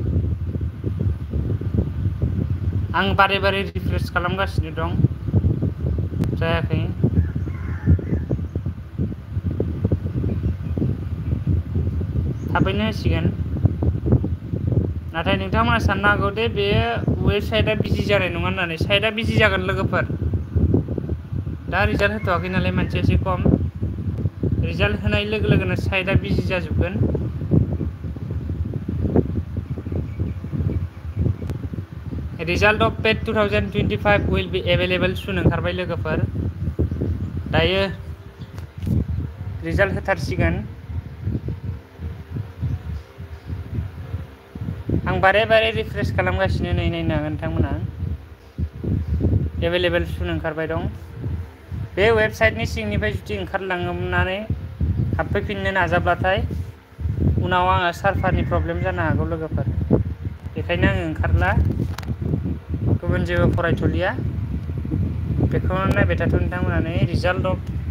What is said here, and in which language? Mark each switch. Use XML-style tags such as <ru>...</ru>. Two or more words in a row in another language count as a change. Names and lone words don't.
<brx>आं बारे रिफ्रेश खालामगासिनो दं जायाखै थाबैनो होसिगोन नाथाय नोंथांमोना साननो हागौ दे बेयो वेबसाइटआ बिजि जानाय नङा होननानै साइटआ बिजि जागोन लोगोफोर दा रिजाल्ट होथ'वाखै नालाय मानसिया एसे खम रिजाल्ट होनाय लोगो लोगोनो साइटआ बिजि जाजोबगोन</brx> <en>Result of PET 2025 will be available soon</en> <brx>ओंखारबाय लोगोफोर दायो रिजाल्ट होथारसिगोन आं बारे रिफ्रेश खालामगासिनो नै नायनो हागोन नोंथांमोना</brx> <en>available soon</en> <brx>ओंखारबाय दं बे वेबसाइटनि सिंनिफ्राय जुदि ओंखारलाङोनानै हाबफैफिननो नाजाब्लाथाय उनाव आङो सार्भारनि प्रब्लेम जानो हागौ लोगोफोर बेखायनो आङो ओंखारला गुबुन जेबो फरायथ'लिया बेखौनो नायबाय थाथ' नोंथांमोना नै</brx> <en>result of</en>